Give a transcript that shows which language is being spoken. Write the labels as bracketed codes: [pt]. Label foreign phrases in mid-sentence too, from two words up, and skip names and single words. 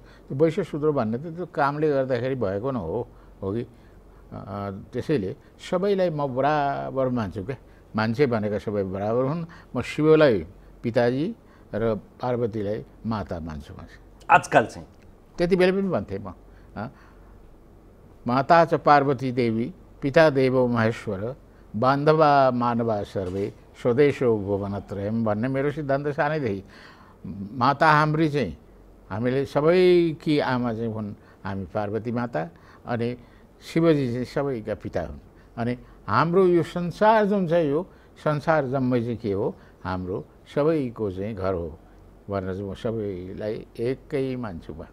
[ne] त्यो वैश्य शूद्र भन्ने त त्यो कामले गर्दाखेरि भएको न हो कि। त्यसैले सबैलाई म बराबर मान्छु क्या। मान्छे भनेका सबै बराबर हुन्। म शिवलाई पिताजी र पार्वतीलाई माता मान्छु। आजकल चाहिँ त्यति बेला पनि भन्थेँ म, [sa] माता च पार्वती देवी पिता देवो महेश्वर बान्धवा मानवा सर्वे स्वदेशो भुवनत्रयम् [ne] भन्ने मेरो सिद्धान्त सानैदेखि। माता हाम्री चाहिँ हामीले सबैकी आमा चाहिँ हुन् हामी पार्वती माता, अनि शिवजी चाहिँ सबैका पिता हुन्। अनि हाम्रो यो संसार जुन चाहिँ यो संसार जम्मै चाहिँ के हो, हाम्रो सबैको चाहिँ घर हो भनेर चाहिँ म सबैलाई एकै मान्छु।